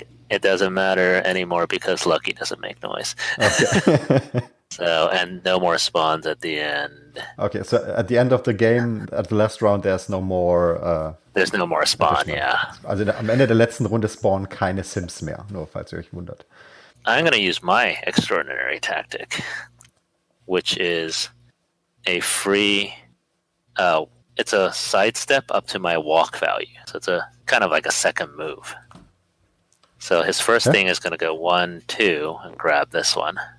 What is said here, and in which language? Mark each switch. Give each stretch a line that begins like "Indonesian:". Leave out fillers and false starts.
English: It doesn't matter anymore because Lucky doesn't make noise. Okay. So, and no more spawns at the end. Okay, so at the end of the game, at the last round, there's no more... There's no more spawn, yeah.
German: Also am Ende der letzten Runde spawnen keine Sims mehr, nur falls ihr euch wundert.
English: I'm going to use my extraordinary tactic, which is a free... it's a sidestep up to my walk value. So it's a kind of like a second move. So his first thing is going to go 1, 2, and grab this one.